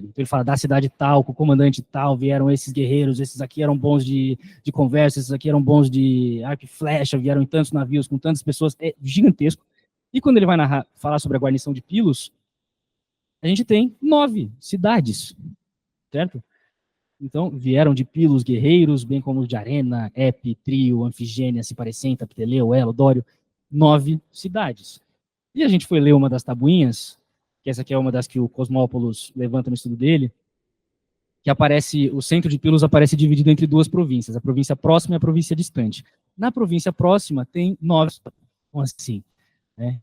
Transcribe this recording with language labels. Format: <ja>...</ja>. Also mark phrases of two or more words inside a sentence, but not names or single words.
<pt>Então ele fala, da cidade tal, com o comandante tal, vieram esses guerreiros, esses aqui eram bons de conversa, esses aqui eram bons de arco e flecha, vieram em tantos navios, com tantas pessoas, é gigantesco. E quando ele vai falar sobre a guarnição de Pilos, a gente tem 9 cidades, certo? Então, vieram de Pilos guerreiros, bem como de Arena, Epi, Trio, Anfigênia, Ciparecenta, Pteleu, Elo, Dório, 9 cidades. E a gente foi ler uma das tabuinhas, que essa aqui é uma das que o Cosmopoulos levanta no estudo dele, que aparece, o centro de Pilos aparece dividido entre 2 províncias, a província próxima e a província distante. Na província próxima tem 9, assim, né?</pt>